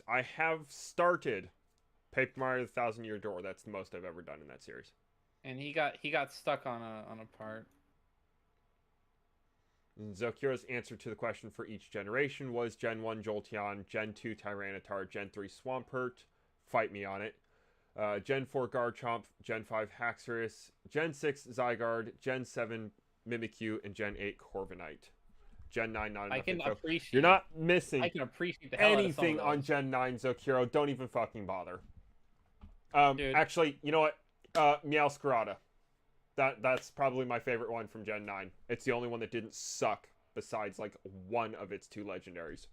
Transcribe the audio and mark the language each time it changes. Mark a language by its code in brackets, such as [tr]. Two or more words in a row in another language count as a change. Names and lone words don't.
[en] I have started Paper Mario: The Thousand Year Door. That's the most I've ever done in that series. And he got stuck on a part. Zokira's answer to the question for each generation was Gen 1 Jolteon, Gen 2 Tyranitar, Gen 3 Swampert. Fight me on it. Gen 4 Garchomp, Gen 5 Haxorus, Gen 6 Zygarde, Gen 7 Mimikyu, and Gen 8 Corviknight. Gen 9 not I enough can info. appreciate. You're not I missing can appreciate the hell out of some of anything on those, Gen 9 Zokiro. Don't even fucking bother. dude. Actually, you know what? Meowscarada. That's probably my favorite one from Gen 9. It's the only one that didn't suck besides like one of its two legendaries.